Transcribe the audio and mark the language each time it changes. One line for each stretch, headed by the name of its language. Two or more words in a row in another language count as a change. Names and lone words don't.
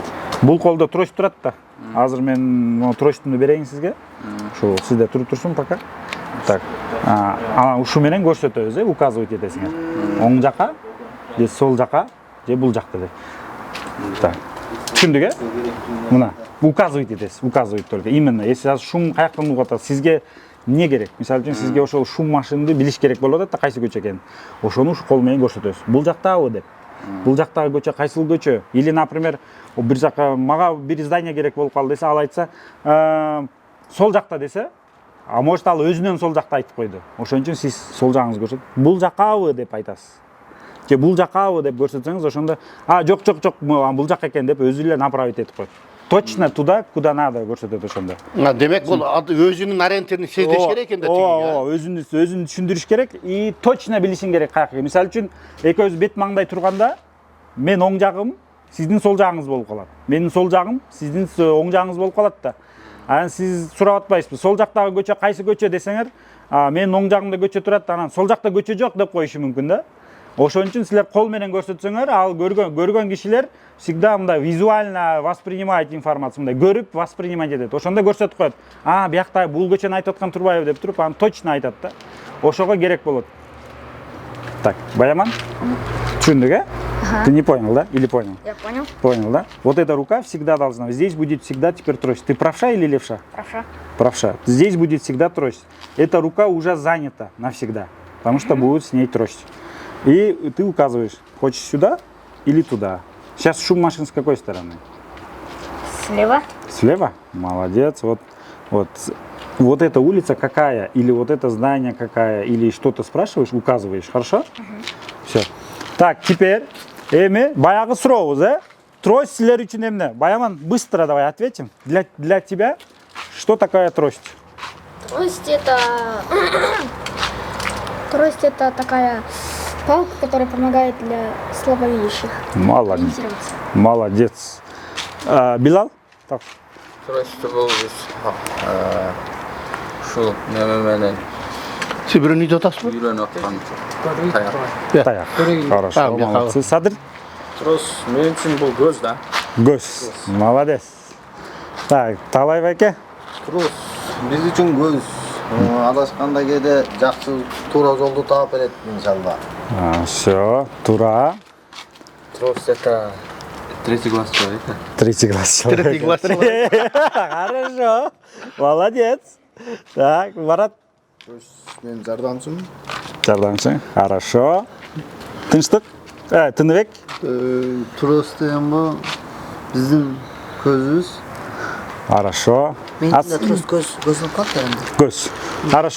Kyrgyz: Бул колдо трость турат да. Азыр мен могу тростумду берейин сизге. Ушул сизде туруп турсун пока. Так. Анан ушу менен көрсөтөбүз, указывать этесиңер. Оң жака, же сол жака, же бул жакта деп. Так. Түшүндүк, Мына указывать этесиз,
Russian: указывать только. Именно, если шум
Kyrgyz: каяктан угуп атат, сизге эмне керек? Мисалы үчүн сизге ошол шум машинды билиш керек болуп атат да, кайсы көчө экенин. Ошону ушу кол менен көрсөтөбүз. Бул жактабы деп. Бул жактагы көчө кайсыл көчө?
Russian: Или, например,
Kyrgyz: бир жака мага бир здание керек болуп калды десе, ал айтса, сол жакта десе,
Russian: а может
Kyrgyz: ал өзүнөн сол жакта айтып койду. Ошон үчүн сиз сол жагыңызды көрсөтүп, бул жакабы деп айтасыз. Же бул жакабы деп көрсөтсөңүз, ошондо жок, бул жак экен деп өзү эле направить этип коет.
Russian: Точно туда, куда надо
Kyrgyz: көрсөтөт ошондо. Демек бул өзүнүн ориентирин сездеш керек экен да. Өзүн түшүндүрүш керек
Russian: и точно
Kyrgyz: билишиң керек каяка. Мисалы үчүн экөөбүз бет маңдай турганда, мен оң жагым, сиздин сол жагыңыз болуп калат. Менин сол жагым, сиздин оң жагыңыз болуп калат да. Анан сиз сурап атпайсызбы, сол жактагы көчө кайсы көчө десеңер, менин оң жагымда көчө турат, анан сол жакта көчө жок деп коюшу мүмкүн да. Ошон үчүн силер кол менен көрсөтсөңөр, ал көргөн кишилер всегда мындай
Russian: визуально воспринимать информацию,
Kyrgyz: мындай көрүп воспринимать этет. Ошондо көрсөтүп коет. Биякта бул көчөнү айтып аткан турбайбы деп туруп, аны точно айтат да. Ошого керек болот. Так, Баяман? Түшүндүк,
Russian: Ты не понял, да? Или понял? Я понял. Понял, да? Вот эта рука всегда должна. Здесь будет всегда теперь трость. Ты правша или левша? Правша. Правша. Здесь будет всегда трость. Эта рука уже занята навсегда, потому что будет с ней трость. И ты указываешь, хочешь сюда или туда. Сейчас шум машин с какой стороны? Слева. Слева? Молодец. Вот эта улица какая, или вот это здание какая, или что-то спрашиваешь, указываешь, хорошо? Все. Так, теперь,
Kyrgyz: баягы сурообуз, трость силер үчүн эмне? Баяман,
Russian: быстро давай ответим. Для тебя, что такая трость? Трость это такая палка, которая помогает для слабовидящих. Молодец. Ориентироваться. Молодец. Билал? Так.
Kyrgyz: Тросту бул ушул неме менен Сибирин үйдө атасызбы? үйрөнүп аткан
Russian: Таяк. Хорошо, молодцы. Садыр?
Kyrgyz: Трос мен үчүн бул көз да. Göz. Молодец. Так, Талай байке? Трос биз үчүн көз. Адашканда кээде жакшы туура жолду таап берет иншалла. Все, тура.
Russian: Трос это третий глаз человека. Третий глаз человека. Третий глаз человека. Хорошо. Молодец. Так, Марат.
Kyrgyz: Мен жардамчымын. Жардамчы. Хорошо. Тынчтык. Тыныбек. Трос деген бул биздин көзүбүз. Хорошо. Менин да трост көзүм калды энди. Көз. Хорошо.